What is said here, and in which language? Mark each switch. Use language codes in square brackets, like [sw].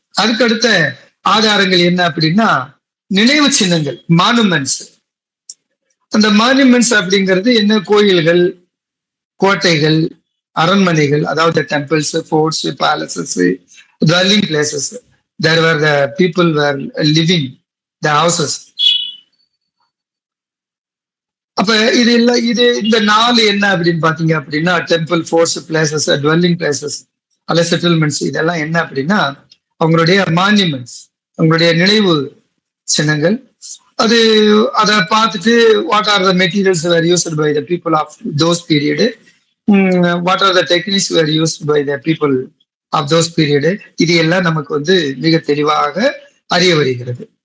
[ta] அதுக்கடுத்த ஆதாரங்கள் என்ன அப்படின்னா நினைவு சின்னங்கள், மானுமெண்ட்ஸ். அந்த மானுமெண்ட்ஸ் அப்படிங்கிறது என்ன, கோயில்கள், கோட்டைகள், அரண்மனைகள், அதாவது temples, forts, palaces, dwelling places. [en] There were the people were living the houses. [ta] அப்ப இது இல்ல, இது இந்த 4 என்ன அப்படின்னு பாத்தீங்க அப்படின்னா temple, forts, places, dwelling places அல்ல செட்டில்மெண்ட்ஸ், இதெல்லாம் என்ன அப்படின்னா அவங்களுடைய மான்யூமெண்ட்ஸ், அவங்களுடைய நினைவு சின்னங்கள். அதை பார்த்துட்டு [en] what are the materials were used by the people of those period, what are the techniques were used by the people of those period, [ta] இது எல்லாம் நமக்கு வந்து மிக தெளிவாக அறிய வருகிறது.